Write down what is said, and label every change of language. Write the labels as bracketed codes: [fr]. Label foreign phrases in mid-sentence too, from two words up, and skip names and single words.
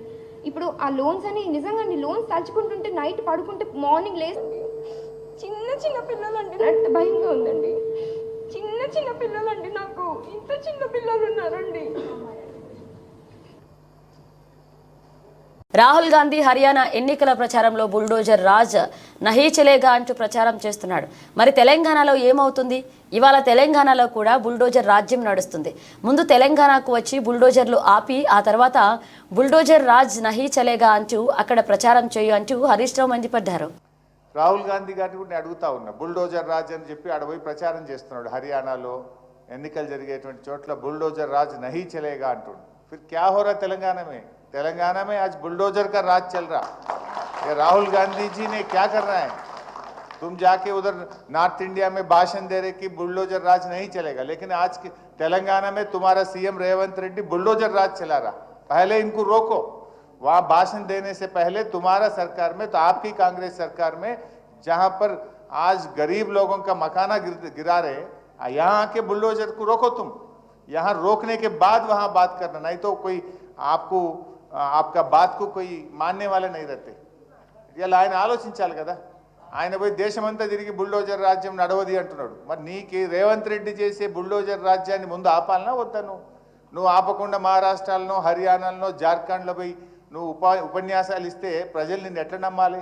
[te] ఇప్పుడు ఆ లోన్స్ అని నిజంగా లోన్స్ తలుచుకుంటుంటే నైట్ పడుకుంటే మార్నింగ్ లేసి చిన్న పిల్లలండి, నాకు భయంగా ఉందండి. చిన్న పిల్లలండి, నాకు ఇంత చిన్న పిల్లలు ఉన్నారండి. రాహుల్ గాంధీ హర్యానా ఎన్నికల ప్రచారంలో [hi] बुलडोज़र राज नहीं चलेगा [te] అంటూ ప్రచారం చేస్తున్నాడు. మరి తెలంగాణలో ఏమవుతుంది? ఇవాళ తెలంగాణలో కూడా బుల్డోజర్ రాజ్యం నడుస్తుంది. ముందు తెలంగాణకు వచ్చి బుల్డోజర్లు ఆపి ఆ తర్వాత [hi] बुलडोज़र राज नहीं चलेगा [te] అంటూ అక్కడ ప్రచారం చేయు అంటూ హరీష్ రావు మండిపడ్డారు. రాహుల్ గాంధీ గారిని కూడా అడుగుతా ఉన్నా, [hi] बुलडोज़र राज [te] అని చెప్పి ఆడపోయి ప్రచారం చేస్తున్నాడు. హర్యానాలో ఎన్నికలు జరిగేటువంటి చోట్ల [hi] बुलडोज़र राज नहीं चलेगा [te] అంటుండు. [hi] फिर क्या हो रहा तेलंगाना में आज बुलडोजर का राज चल रहा। ये राहुल गांधी जी ने क्या करना है? तुम जाके उधर [en] North India [hi] में भाषण दे रहे कि बुलडोजर राज नहीं चलेगा, लेकिन आज तेलंगाना में तुम्हारा सीएम रेवंत रेड्डी बुलडोजर राज चला रहा। पहले इनको रोको। वहाँ भाषण देने से पहले तुम्हारा सरकार में, तो आपकी कांग्रेस सरकार में, जहाँ पर आज गरीब लोगों का मकाना गिरा रहे, यहाँ आके बुलडोजर को रोको तुम। यहाँ रोकने के बाद वहाँ बात करना, नहीं तो कोई आपका बात को कोई मानने वाले नहीं रहते. [te] ఇలా ఆయన ఆలోచించాలి కదా. ఆయన పోయి దేశమంతా తిరిగి బుల్డోజర్ రాజ్యం నడవది అంటున్నాడు. మరి నీకు రేవంత్ రెడ్డి చేసే బుల్డోజర్ రాజ్యాన్ని ముందు ఆపాలనా వద్దా? నువ్వు ఆపకుండా మహారాష్ట్రలో, హర్యానాలో, జార్ఖండ్లో పోయి నువ్వు ఉపన్యాసాలు ఇస్తే ప్రజలు నిన్ను ఎట్లా నమ్మాలి?